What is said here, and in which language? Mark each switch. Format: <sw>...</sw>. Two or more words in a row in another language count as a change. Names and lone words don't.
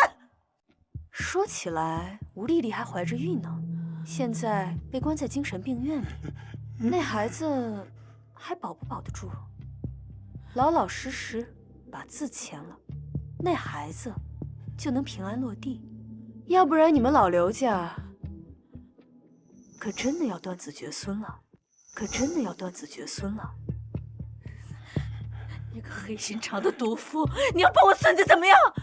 <zh>说起来，吴丽丽还怀着孕呢，现在被关在精神病院里，那孩子还保不保得住？老老實實把字簽了，那孩子就能平安落地。要不然你們老劉家可真的要斷子絕孫了，可真的要斷子絕孫了。你個黑心腸的毒婦，你要把我孫子怎麼樣？</zh>